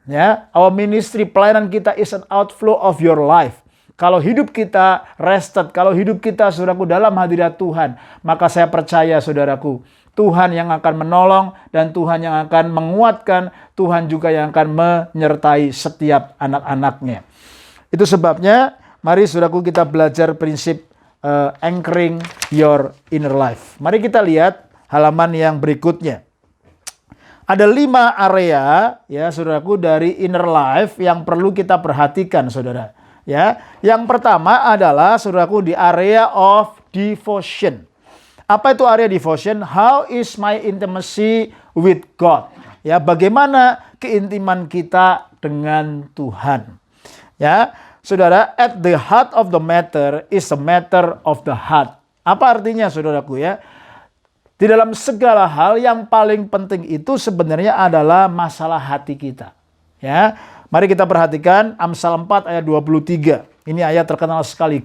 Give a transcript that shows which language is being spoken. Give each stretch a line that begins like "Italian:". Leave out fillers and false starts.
English: Ya, our ministry,
Indonesian: pelayanan kita
English: is an outflow of your life.
Indonesian: Kalau hidup kita rested, kalau hidup kita saudaraku dalam hadirat Tuhan, maka saya percaya saudaraku, Tuhan yang akan menolong dan Tuhan yang akan menguatkan, Tuhan juga yang akan menyertai setiap anak-anaknya. Itu sebabnya mari saudaraku kita belajar prinsip
English: anchoring your inner life.
Indonesian: Mari kita lihat halaman yang berikutnya. Ada 5 area ya saudaraku dari inner life yang perlu kita perhatikan saudara. Ya, yang pertama adalah saudaraku di area of devotion. Apa itu area devotion?
English: How is my intimacy with God?
Indonesian: Ya, bagaimana keintiman kita dengan Tuhan?
English: Ya, saudara, at the heart of the matter is a matter of the heart.
Indonesian: Apa artinya saudaraku ya? Di dalam segala hal yang paling penting itu sebenarnya adalah masalah hati kita. Ya, mari kita perhatikan Amsal 4 ayat 23. Ini ayat terkenal sekali.